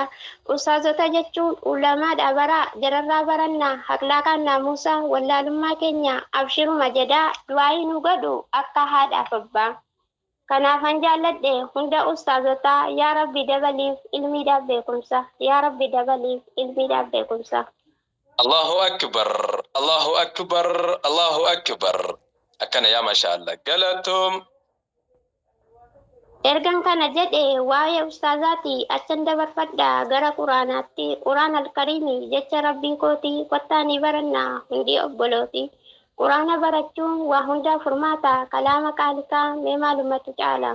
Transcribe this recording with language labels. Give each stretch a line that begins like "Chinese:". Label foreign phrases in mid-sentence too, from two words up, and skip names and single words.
Oromo: Ustaazota jechuun ulamaadha bara jararraa baranna haqlaaqaan naamusa wallaalummaa keenya abshiruma jedhaa du'aayii nu godhu akka haadhaaf abbaa. Kanaafan jaalladhe hunda ustaazotaa yaa rabbi dabaliif ilmiidhaaf beekumsa yaa rabbi dabaliif ilmiidhaaf beekumsa.
Arabic: الله أكبر. الله أكبر. الله أكبر.
Oromo: Akkana
Arabic: يا ما شاء الله
Oromo: galatum. Ergan kana jedhe waa'ee ustaazaati achan dabarfadha gara quraanaatti quraan alkariimi jecha rabbii kooti kottaanii barannaa hundi obbolooti. Quraana barachuun waa hundaa furmaata kalaama qaalikaa mee maalumatu caala.